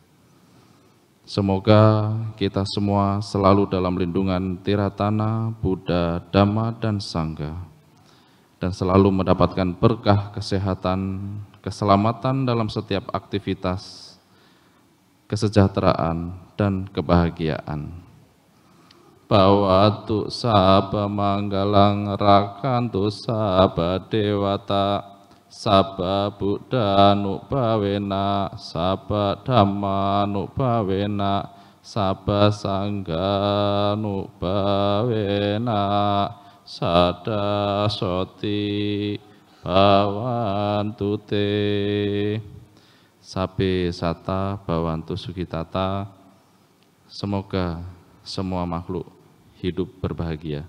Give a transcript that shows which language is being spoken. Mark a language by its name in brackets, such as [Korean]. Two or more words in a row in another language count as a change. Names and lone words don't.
[Indonesian] Semoga kita semua selalu dalam lindungan Tiratana, Buddha, Dhamma, dan Sangha, dan selalu mendapatkan berkah kesehatan, keselamatan dalam setiap aktivitas, kesejahteraan, dan kebahagiaan. [Pali] Bawatu sabba manggalang rakantu sabba dewata sabba buddhanubhavena, sabba dhammanubhavena, sabba sanghanubhavena, sada soti bhavantu te. Sabe sata bhavantu sukitata. [Indonesian] Semoga semua makhluk hidup berbahagia.